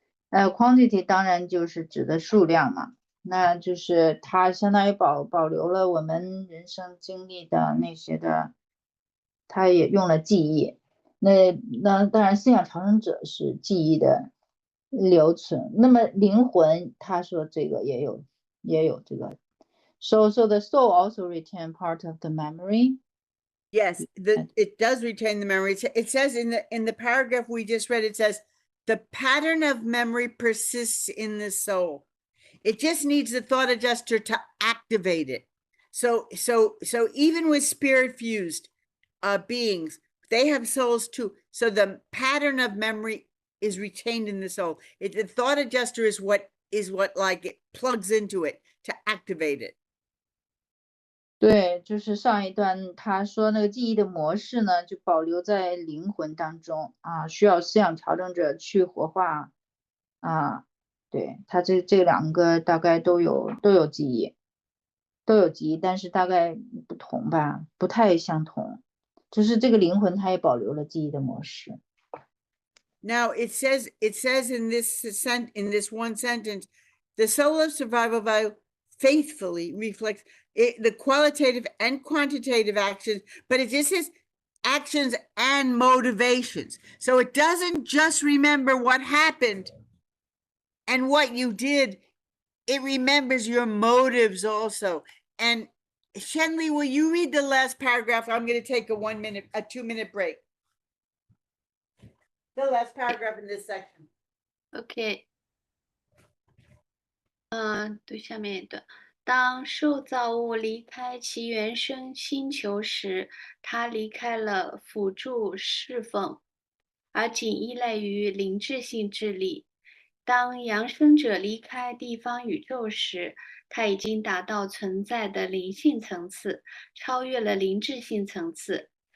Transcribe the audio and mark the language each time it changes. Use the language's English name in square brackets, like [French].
[Chinese] quantity 当然就是指的数量嘛，那就是它相当于保留了我们人生经历的那些的，它也用了记忆。那当然，思想调整者是记忆的留存。那么灵魂，他说这个也有这个。 [English] So the soul also retain part of the memory. Yes, it does retain the memory. It says in the paragraph we just read, it says the pattern of memory persists in the soul. It just needs the thought adjuster to activate it. So even with spirit fused beings, they have souls too. So the pattern of memory is retained in the soul. The thought adjuster is what like it plugs into it to activate it. 对，就是上一段他说那个记忆的模式呢，就保留在灵魂当中啊，需要思想调整者去活化啊。对，他这2个大概都有记忆，但是大概不同吧，不太相同。就是这个灵魂，它也保留了记忆的模式。 Now it says in this one sentence, the soul of survival value faithfully reflects the qualitative and quantitative actions, but it just says actions and motivations. So it doesn't just remember what happened and what you did. It remembers your motives also. And Shenli, will you read the last paragraph? I'm going to take a 2-minute break. The last paragraph in this section. [Chinese] OK，对，下面一段。当受造物离开其原生星球时，它离开了辅助侍奉，而仅依赖于灵智性智力。当扬升者离开地方宇宙时，他已经达到存在的灵性层次，超越了灵智性层次。